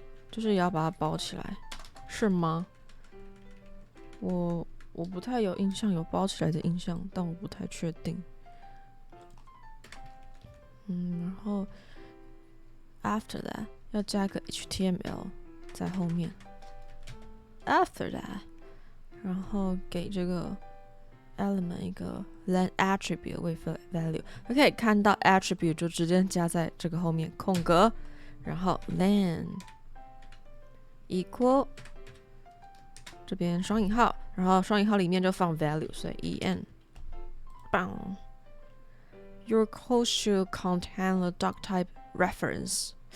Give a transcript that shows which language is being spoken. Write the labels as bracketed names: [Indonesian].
[Chinese] 就是也要把它包起来，是吗？我不太有印象有包起来的印象，但我不太确定。然后 [English] after that [Chinese] 要加个 HTML 在后面。 [English] After that， [Chinese] 然后给这个 [English] element 一个 len attribute with a value。 [Chinese] 可以看到 attribute 就直接加在这个后面空格，然后 len equal 这边双引号，然后双引号里面就放 value， 所以 en。 [English] 棒。Your code should contain a doc-type reference.